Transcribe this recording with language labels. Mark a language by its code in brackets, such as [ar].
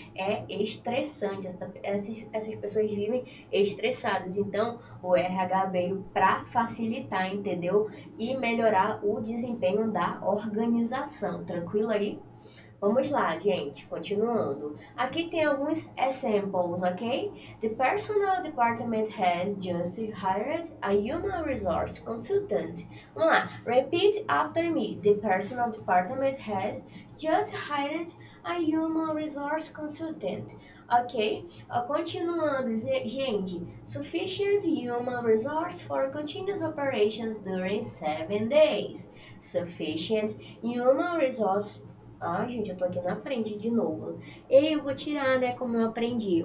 [pt] É estressante. Essas pessoas vivem estressadas. Então, o RH veio para facilitar, entendeu? E melhorar o desempenho da organização. Tranquilo aí? Vamos lá, gente, continuando. Aqui tem alguns examples, ok? [en] The personal department has just hired a human resource consultant. [pt] Vamos lá, [en] repeat after me. The personal department has just hired a human resource consultant. Ok? [pt] Continuando, gente. [en] Sufficient human resource for continuous operations during 7 days. Sufficient human resource. [pt] Ai, gente, eu tô aqui na frente de novo. E eu vou tirar, né, como eu aprendi.